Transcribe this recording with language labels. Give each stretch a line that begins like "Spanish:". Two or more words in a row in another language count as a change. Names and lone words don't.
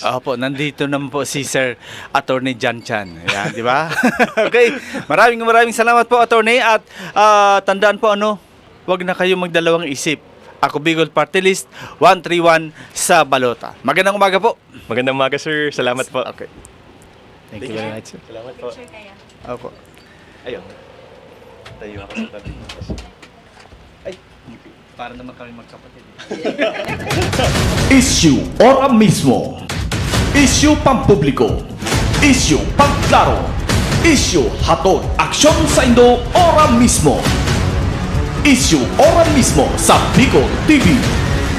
Filipino: Opo, nandito naman po si Sir Attorney Jan Chan. Yan, di ba? Okay, maraming salamat po, Attorney. At tandaan po huwag na kayo magdalawang isip. Ako Bicol Party List 131 sa balota. Magandang umaga po. Magandang umaga, sir. Salamat po.
English: Okay. Thank you very much, sir.
Filipino: Salamat po. Opo. Ayun. Tayo ako sa tabi. Ay, para naman kami magkapatid. Issue ora mismo. Issue pampubliko. Issue pangklaro. Issue hatod aksyon sa Indo ora mismo. Issue ora mismo sa Bicol TV.